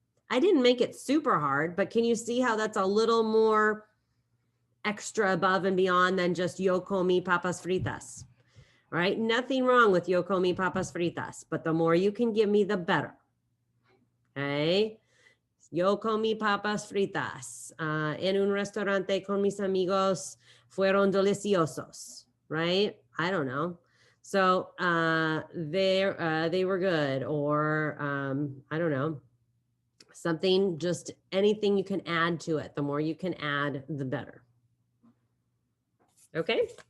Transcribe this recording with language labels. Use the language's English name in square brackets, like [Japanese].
[English] I didn't make it super hard, but can you see how that's a little more extra above and beyond than just [Spanish] yo comí papas fritas, [English] right? Nothing wrong with [Spanish] yo comí papas fritas, [English] but the more you can give me, the better. Okay. [Spanish] Yo comí papas fritas en un restaurante con mis amigos, fueron deliciosos, [English] right? I don't know. So they were good, or I don't know, something, just anything you can add to it. The more you can add, the better. Okay.